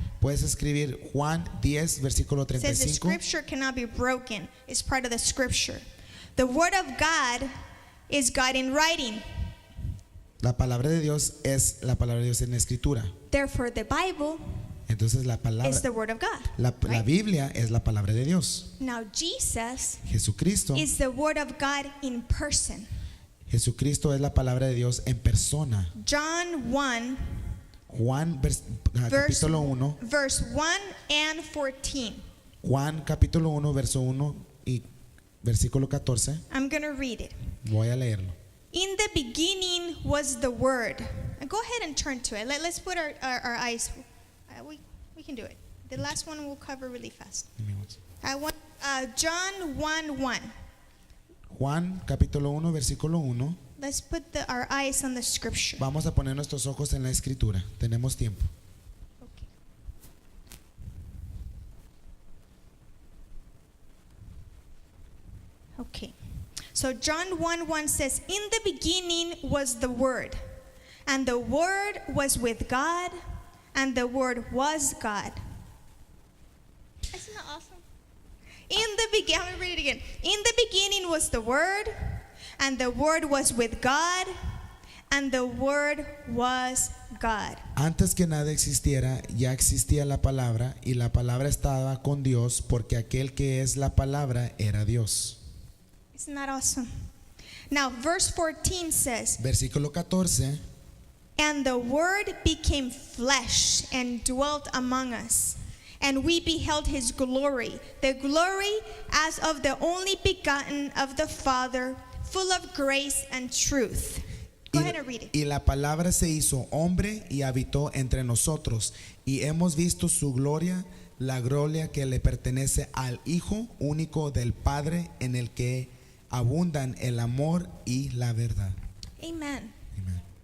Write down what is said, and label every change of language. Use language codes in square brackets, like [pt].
[es] Puedes escribir Juan 10, versículo [en] It says the 35. scripture cannot be broken. It's part of the scripture. The Word of God is God in writing. [es] La palabra de Dios es la palabra de Dios en escritura. [en] Therefore, the Bible [es] Entonces la [en] is [es] palabra, [en] the Word of God. [es] la [en] right? [es] Biblia es la palabra de Dios. [en] Now, Jesus [es] Jesucristo, [en] is the Word of God in person. [es] Jesucristo es la palabra de Dios en persona. [en] John 1, [es] Juan [en] verse, [es] capítulo 1, [en] verse 1 and 14. [es] Juan capítulo 1, verso 1 y versículo 14. [en] I'm going to read it. [es] Voy a leerlo. [en] In the beginning was the Word. Go ahead and turn to it. Let's put our eyes. We can do it. The last one we'll cover really fast. I want John 1:1. [es] Juan capítulo 1, versículo 1. [en] Let's put our eyes on the scripture. [es] Vamos a poner nuestros ojos en la escritura. Tenemos tiempo. [en] Okay. Okay. So John 1:1 says, "In the beginning was the Word, and the Word was with God, and the Word was God." Isn't that awesome? I'm gonna read it again. In the beginning was the Word, and the Word was with God, and the Word was God. [es] Antes que nada existiera, ya existía la palabra, y la palabra estaba con Dios, porque aquel que es la palabra era Dios. [en] Isn't that awesome? Now, verse 14 says, [es] Versículo 14. [en] and the Word became flesh and dwelt among us. And we beheld his glory, the glory as of the only begotten of the Father, full of grace and truth. Go ahead and read it. [es] Y la palabra se hizo hombre y habitó entre nosotros, y hemos visto su gloria, la gloria que le pertenece al Hijo único del Padre, en el que abundan el amor y la verdad. [en] Amen. [es] Amén.